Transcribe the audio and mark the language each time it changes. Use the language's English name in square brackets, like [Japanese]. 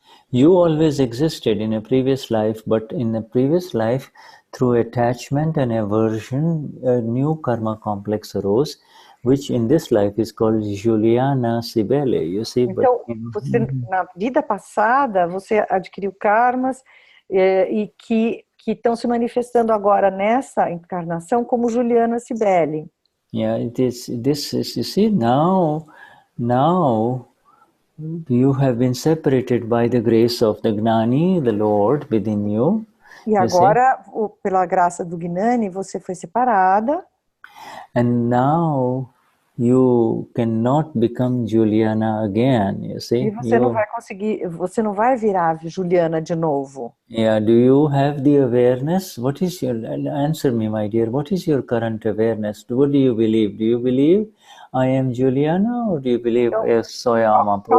[English] You always existed in a previous life, but in the previous life, through attachment and aversion, a new karma complex arose, which in this life is called Juliana Sibele. You see, [Portuguese] então, na vida passada, você adquiriu karmas e que estão se manifestando agora nessa encarnação como Juliana Sibele. [English] Yeah, this is, you see, now you have been separated by the grace of the Gnani, the Lord within you. [Portuguese] E agora, pela graça do Gnani, você foi separada. [English] And now you cannot become Juliana again, you see. [Portuguese] E você não vai conseguir, você não vai virar Juliana de novo. [English] Yeah, do you have the awareness? What is your, answer me, my dear, what is your current awareness? What do you believe? Do you believe I am Juliana or do you believe [Portuguese] eu sou alma pura?